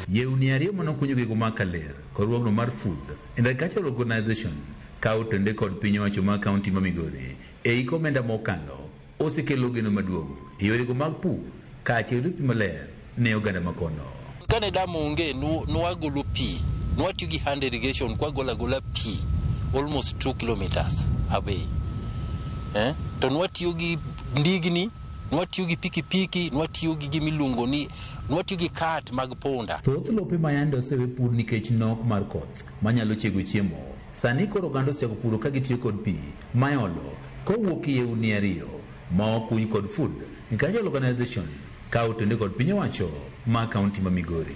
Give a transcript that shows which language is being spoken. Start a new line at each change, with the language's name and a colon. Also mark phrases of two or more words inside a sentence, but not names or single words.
Luo (Kenya and Tanzania): Yewni ariyo mano kunyo gego ma Kaler kod ruogno mar Food and Agricultural Organization ka otende kod piny owacho ma kaunti ma Migori e iko omenda mokalo osekelo geno maduong' e yorego mag pur ka achiel pi maler ne oganda makono. Kane damo onge nwagolo pi nwatiyo gi
English: hand irrigation
Luo (Kenya and Tanzania): kwa gola pi
English: almost 2 kilometers away
Luo (Kenya and Tanzania): to nwatiyo gi ndigni nwatiyo gi pikipiki nwatiyo gi gimiluongo ni nwatiyo gi cart mag ponda. Thoth lope ma yande osewe pur nikech nok mar koth manyalo chiego chiemo. Sani koro oganda osechako puro ka gitiyo kod pi mayolo kowuok yewni ariyo ma okuny kod Food and Agricultural Organization ka otende kod piny owacho ma kaunti ma Migori.